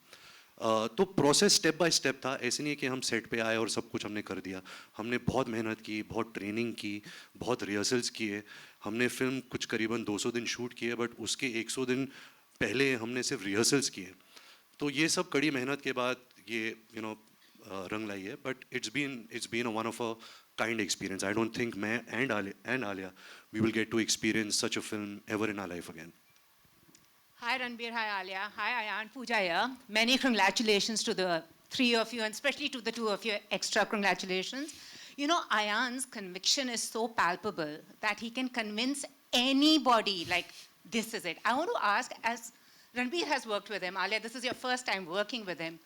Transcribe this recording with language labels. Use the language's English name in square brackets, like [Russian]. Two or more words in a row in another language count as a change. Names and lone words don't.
[Hindi] तो [English] process step by step [Hindi] था, ऐसे नहीं है कि हम सेट पे आए और सब कुछ हमने कर दिया। हमने बहुत मेहनत की, बहुत ट्रेनिंग की, बहुत रिहर्सल्स किए। हमने फिल्म कुछ करीबन 200 दिन शूट किए, बट उसके 100 दिन पहले हमने सिर्फ रिहर्सल्स किए। तो ये सब कड़ी मेहनत के बाद ये रंग लाई है। [English] But it's been one of a kind experience. I don't think मैं and Alia we will get to experience such a film ever in our life again. Hi Ranbir, hi Alia, hi Ayan, Pooja here. Many congratulations to the three of you, and especially to the two of you, extra congratulations. Ayan's conviction is so palpable that he can convince anybody like this is it. I want to ask, as Ranbir has worked with him, Alia, this is your first time working with him.